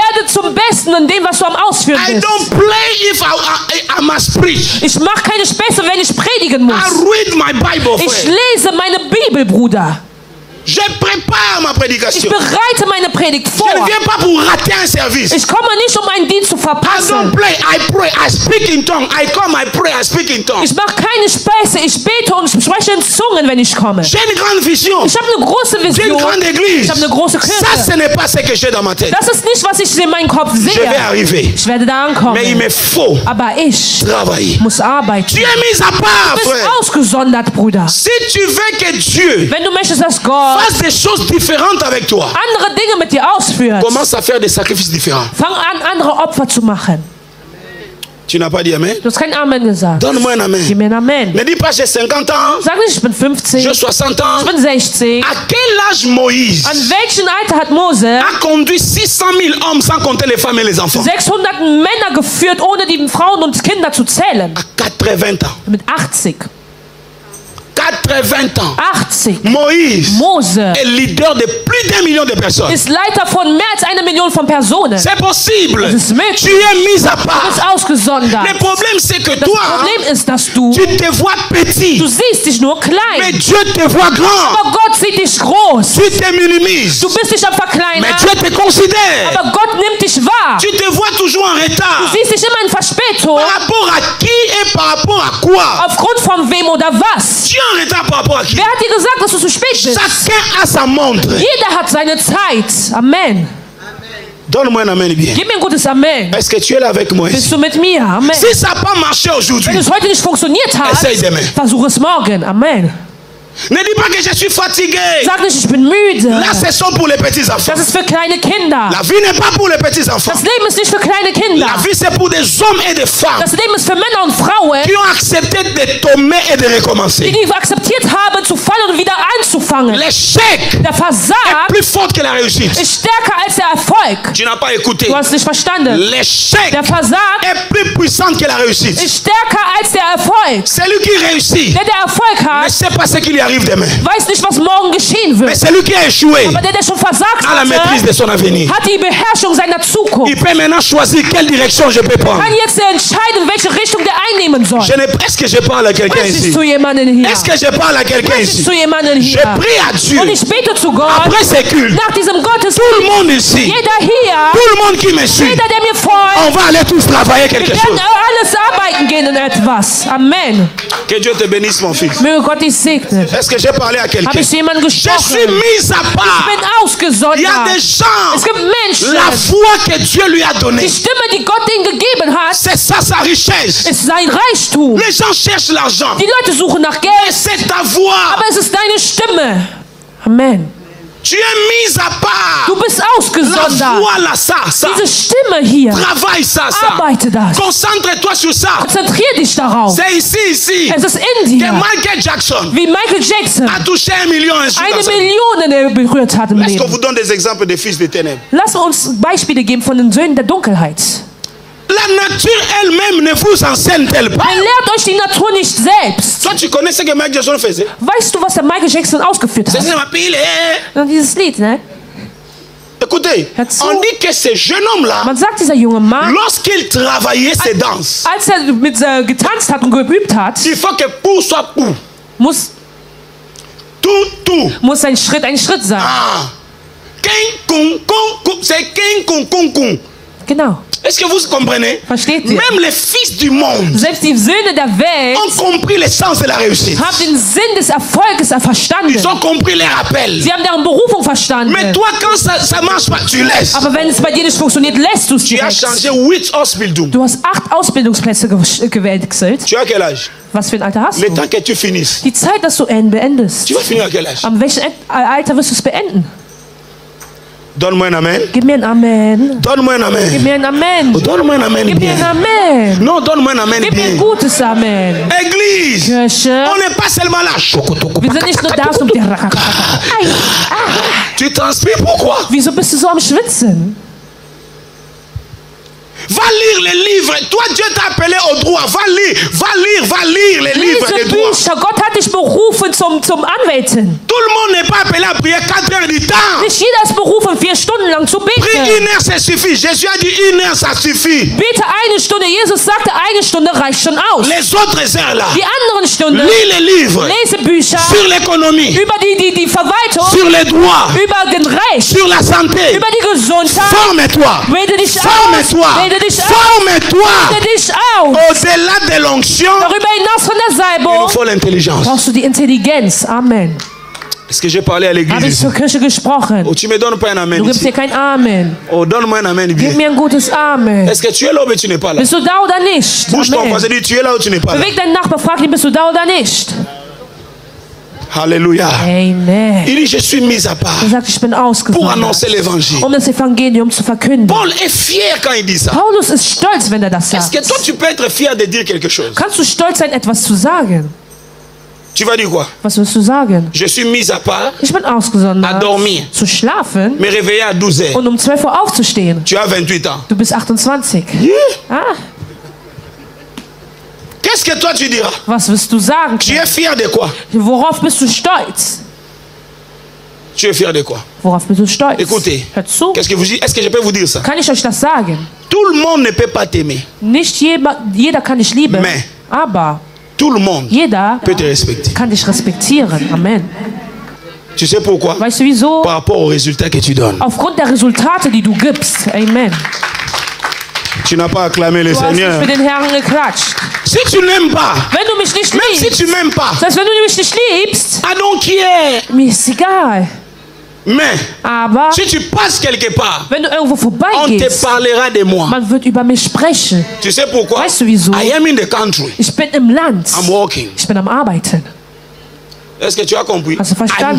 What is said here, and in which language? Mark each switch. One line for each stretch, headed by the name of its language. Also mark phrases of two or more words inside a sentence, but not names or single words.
German: Werde zum Besten in dem, was du am Ausführen
English: I
German: bist.
English: don't play if I must preach.
German: Ich mache keine Späße, wenn ich predigen muss.
English: I read my Bible,
German: Ich
English: friend.
German: lese meine Bibel, Bruder.
French: Je prépare ma
German: Ich
French: prédication.
German: bereite meine Predigt vor.
French: Je ne viens pas pour rater un service.
German: Ich komme nicht, um einen Dienst zu
English: I don't
German: verpassen.
English: play, I pray, I speak in tongue. I come, I pray, I speak in tongue.
German: Ich mache keine Späße. Ich bete und ich spreche in Zungen, wenn ich komme.
French: J'ai une grande vision.
German: Ich habe eine große
French: J'ai une
German: Vision.
French: grande église.
German: Ich habe eine große
French: Ça,
German: Kirche.
French: ce n'est pas ce que j'ai dans ma tête.
German: Das ist nicht, was ich in meinem Kopf
French: Je vais
German: sehe.
French: arriver.
German: Ich werde da
French: Mais il
German: ankommen.
French: me faut
German: Aber ich
French: travailler.
German: muss arbeiten.
French: Tu es mis à part,
German: Du bist
French: frère.
German: ausgesondert, Bruder.
French: Si tu veux que Dieu
German: Wenn du möchtest, dass Gott
French: fasse des choses différentes avec toi,
German: andere Dinge mit dir ausführt,
French: commence à faire des sacrifices différents.
German: fang an, andere Opfer zu machen.
French: Tu n'as pas dit Amen?
German: Du hast kein Amen gesagt.
French: Donne-moi un
German: Gib
French: Amen.
German: mir ein Amen.
French: Ne dis pas j'ai 50 ans,
German: Sag nicht, ich bin 50,
French: j'ai 60 ans.
German: ich bin 60.
French: À quel âge Moïse
German: An welchem Alter hat Mose
French: a conduit 600 000 hommes sans compter les femmes et les enfants?
German: 600 Männer geführt, ohne die Frauen und Kinder zu zählen?
French: À 80 ans.
German: Mit 80.
French: 80 ans.
German: 80.
French: Moïse
German: Mose
French: est leader de plus d'1 million de personnes.
German: ist Leiter von mehr als 1 Million von Personen.
French: C'est possible.
German: Das ist möglich.
French: Tu es mis à
German: Du bist
French: part.
German: ausgesondert.
French: Le problème c'est que
German: Das
French: toi,
German: Problem ist, dass du
French: tu te vois petit,
German: siehst dich nur
French: mais
German: klein.
French: Dieu te voit grand.
German: Aber Gott sieht dich groß.
French: Tu te minimises,
German: Du bist dich am
French: mais
German: Verkleinern.
French: Dieu te considère.
German: Aber Gott nimmt dich wahr.
French: Tu te vois toujours en retard.
German: Du siehst dich immer in Verspätung.
French: Par rapport à qui et par rapport à quoi?
German: Aufgrund von wem oder was?
French: Tu es en retard par rapport à qui?
German: Wer hat dir gesagt, dass du zu spät bist?
French: Chacun a sa montre.
German: Jeder hat seine Zeit.
French: Amen. Donne-moi un amen bien.
German: Gib mir ein gutes Amen.
French: Est-ce que tu es là avec moi
German: Bist
French: ici?
German: du mit mir?
French: Amen. Si ça n'a pas marché
German: Wenn
French: aujourd'hui,
German: es heute nicht funktioniert hat,
French: essaye demain.
German: versuch es morgen.
French: Amen. Ne dis pas que je suis fatigué.
German: Sag nicht, ich bin müde.
French: Là, ce sont pour les petits enfants.
German: Das ist für kleine Kinder.
French: La vie n'est pas pour les petits enfants.
German: Das Leben ist nicht für kleine Kinder.
French: La vie, c'est pour des hommes et des femmes
German: Das Leben ist für Männer und Frauen,
French: qui ont accepté de tomber et de recommencer.
German: die akzeptiert haben, zu fallen fallen und wieder anzufangen.
French: L'échec
German: Der Versag
French: est plus fort que la réussite.
German: ist stärker als der Erfolg.
French: Tu n'as pas écouté.
German: Du hast nicht verstanden.
French: L'échec
German: Der Versag
French: est plus puissant que la réussite.
German: ist stärker als der Erfolg.
French: Celui qui réussit
German: Der Erfolg
French: ne
German: hat,
French: sait pas ce qui lui arrive demain.
German: weiß nicht, was morgen geschehen
French: Mais
German: wird.
French: celui qui a échoué
German: Aber der schon versagt
French: a la maîtrise de
German: hatte,
French: son avenir.
German: hat die Beherrschung seiner Zukunft.
French: Il peut maintenant choisir quelle direction je peux prendre.
German: Kann jetzt entscheiden, welche Richtung der einnehmen soll.
French: Est-ce que je parle à quelqu'un
German: Sprichst
French: ici?
German: zu jemandem hier?
French: Est-ce que je parle à quelqu'un
German: Sprichst
French: ici?
German: zu jemandem
French: Je
German: hier?
French: prie à Dieu.
German: Und ich bete zu Gott,
French: Après ces cultes,
German: nach diesem
French: tout le
German: Gottesdienst,
French: monde ici,
German: jeder hier,
French: tout le monde qui me suit,
German: jeder, der mir folgt,
French: on va aller tous travailler
German: wir
French: quelque
German: werden
French: chose.
German: alles arbeiten gehen in etwas.
French: Amen. Que Dieu te bénisse, mon fils.
German: Möge Gott dich segnen.
French: Est-ce que j'ai parlé à
German: Habe
French: quelqu'un?
German: ich zu jemandem
French: Je suis
German: gesprochen?
French: mis à
German: Ich
French: part.
German: bin ausgesondert.
French: Il y a des gens,
German: Es gibt Menschen,
French: la foi que Dieu lui a donnée,
German: die Stimme, die Gott ihnen gegeben hat,
French: c'est ça sa richesse.
German: ist sein Reichtum.
French: Les gens cherchent l'argent.
German: Die Leute suchen nach
French: Et
German: Geld,
French: c'est ta voix.
German: aber es ist deine Stimme.
French: Amen. Tu es mis à part.
German: Du bist
French: La
German: ausgesondert.
French: voix là, ça.
German: Diese Stimme hier,
French: Travaille ça.
German: arbeite das.
French: Concentre-toi sur ça.
German: Konzentrier dich darauf.
French: C'est ici.
German: Es ist in
French: Que
German: dir.
French: Michael Jackson
German: Wie Michael Jackson
French: a touché 1 million un jour dans
German: 1
French: sa vie.
German: Million berührt hat im
French: Est-ce qu'on
German: Leben.
French: vous donne des exemples des fils des ténèbres?
German: Lass uns Beispiele geben von den Söhnen der Dunkelheit.
French: La nature elle-même ne vous enseigne-t-elle pas?
German: Man lehrt euch die Natur nicht selbst.
French: Toi, tu connais ce que Michael Jackson faisait?
German: Weißt du, was der Michael Jackson ausgeführt
French: C'est
German: hat?
French: ma pile.
German: Und dieses Lied, ne?
French: Écoutez,
German: Hör zu.
French: on dit que ce jeune homme-là,
German: Man sagt, dieser junge Mann,
French: lorsqu'il travaillait ses danses,
German: als mit getanzt hat und geübt hat,
French: il faut que pour soit pour.
German: muss
French: Tout.
German: ein Schritt sein. Ah. King, kung, kung, kung.
French: C'est king, kung, kung, kung.
German: Genau.
French: Est-ce que vous comprenez?
German: Versteht ihr?
French: Même les fils du monde
German: Selbst die Söhne der Welt
French: ont compris le sens de la réussite.
German: haben den Sinn des Erfolges verstanden.
French: Ils ont compris leur appel.
German: Sie haben deren Berufung verstanden.
French: Mais toi, quand ça marche pas, tu laisses.
German: Aber wenn es bei dir nicht funktioniert, lässt du es
French: Tu as
German: direkt.
French: changé 8 Ausbildung.
German: Du hast 8 Ausbildungsplätze gewechselt.
French: Tu as quel âge?
German: Was für ein Alter hast
French: Le
German: du?
French: temps que tu finisses.
German: Die Zeit, dass du beendest.
French: Tu vas finir à quel âge?
German: Am welchem Alter wirst du es beenden?
French: Donne-moi un amen.
German: Gib mir ein Amen.
French: Donne-moi un amen.
German: Gib mir ein Amen.
French: Donne-moi un amen
German: Gib mir ein
French: bien.
German: Amen.
French: Non, donne-moi un amen
German: Gib mir ein
French: bien.
German: gutes Amen.
French: Église,
German: Kirche.
French: on n'est pas seulement là.
German: Wir sind nicht nur da, um dir.
French: Tu transpires pourquoi?
German: Wieso bist du so am Schwitzen?
French: Va lire les livres. Toi, Dieu t'a appelé au droit. Va lire les livres
German: Lese
French: des droits.
German: Bücher. Gott hat dich berufen zum Anwälten.
French: Tout le monde n'est pas appelé à prier 4 heures du temps.
German: Nicht jeder ist berufen, 4 Stunden lang zu
French: Prie
German: beten.
French: 1 heure, ça suffit. Jésus a dit 1 heure, ça suffit.
German: Bete 1 Stunde. Jesus sagte, 1 Stunde reicht schon aus.
French: Les autres heures là,
German: Die anderen Stunden,
French: lis les livres
German: lese Bücher
French: sur l'économie,
German: über die Verwaltung,
French: sur les droits,
German: über den Recht,
French: sur la santé.
German: über die Gesundheit.
French: Forme-toi.
German: Rede dich aus.
French: Forme-toi.
German: Rede dich aus.
French: Forme-toi.
German: Rede dich aus.
French: Au-delà de l'onction,
German: Darüber hinaus von der
French: il
German: Salbung
French: nous faut l'intelligence.
German: brauchst du die Intelligenz.
French: Amen. Est-ce que j'ai parlé à
German: Habe
French: l'église
German: ich
French: ici?
German: zur Kirche gesprochen?
French: Oh, tu me donnes pas un amen
German: Du gibst
French: ici.
German: dir kein Amen.
French: Oh, donne-moi un amen bien.
German: Gib mir ein gutes Amen.
French: Est-ce que tu es là ou tu n'es pas là?
German: Bist du da oder nicht?
French: Bouge ton
German: Amen.
French: voisin, dis tu es là ou tu n'es pas là?
German: Beweg deinen Nachbar, frag ihn, bist du da oder nicht?
French: Alléluia.
German: Amen.
French: Il dit je suis mis à part
German: Er sagt, ich bin
French: pour
German: ausgesondert,
French: annoncer l'évangile.
German: um das Evangelium zu verkünden.
French: Paul est fier quand il dit ça.
German: Paulus ist stolz, wenn er das
French: Est-ce que
German: sagt.
French: toi tu peux être fier de dire quelque chose?
German: Kannst du stolz sein, etwas zu sagen?
French: Tu vas dire quoi?
German: Was wirst du sagen?
French: Je suis mis à part,
German: Ich bin ausgesondert,
French: À dormir.
German: zu schlafen
French: me réveiller à 12 heures.
German: und um 12 Uhr aufzustehen.
French: Tu as 28 ans.
German: Du bist 28. Ah,
French: Qu'est-ce que toi tu diras?
German: was wirst du sagen?
French: Tu es fier de quoi?
German: Worauf bist du stolz?
French: Tu es fier de quoi?
German: Worauf bist du stolz?
French: Écoutez.
German: Hört zu.
French: Qu'est-ce que vous dites? Est-ce que je peux vous dire ça?
German: Kann ich euch das sagen?
French: Tout le monde ne peut pas t'aimer.
German: Nicht jeder kann dich lieben,
French: Mais-
German: aber
French: Tout le monde
German: jeder
French: peut te respecter.
German: kann dich respektieren.
French: Amen. Tu sais pourquoi?
German: Weißt du wieso?
French: Par rapport aux résultats que tu donnes.
German: Aufgrund der Resultate, die du gibst.
French: Amen. Tu n'as pas acclamé le
German: Du hast nicht
French: Seigneur.
German: für den Herrn geklatscht.
French: Si tu n'aimes pas,
German: Wenn du mich nicht
French: même si
German: liebst,
French: tu m'aimes pas,
German: das heißt, wenn du mich nicht liebst,
English: I don't care.
German: mir ist egal.
French: Mais
German: Aber
French: si tu passes quelque part,
German: wenn du irgendwo
French: on te
German: vorbeigehst,
French: parlera de moi.
German: man wird über mich sprechen.
French: Tu sais pourquoi?
German: Weißt du wieso?
English: I am in the country.
German: Ich bin im Land.
English: I'm walking.
German: Ich bin am Arbeiten.
French: Est-ce que tu as compris?
German: Hast du verstanden?